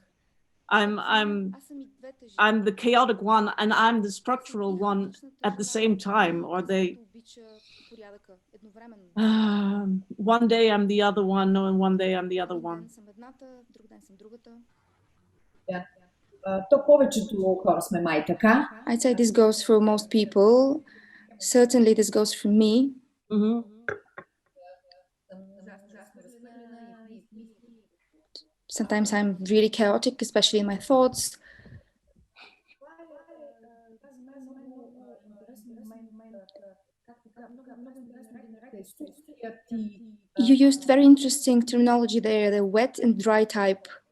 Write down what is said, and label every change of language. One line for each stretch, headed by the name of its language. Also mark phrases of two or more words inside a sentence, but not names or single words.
English: I'm the chaotic one and I'm the structural one at the same time, or they one day I'm the other one, and one day I'm the other one. Yeah.
Bulgarian: То повечето хора сме май така.
English: I'd say this goes for most people. Certainly this goes for me. Mm-hmm. Sometimes I'm really chaotic, especially in my thoughts. You used very interesting terminology there, the wet and dry type.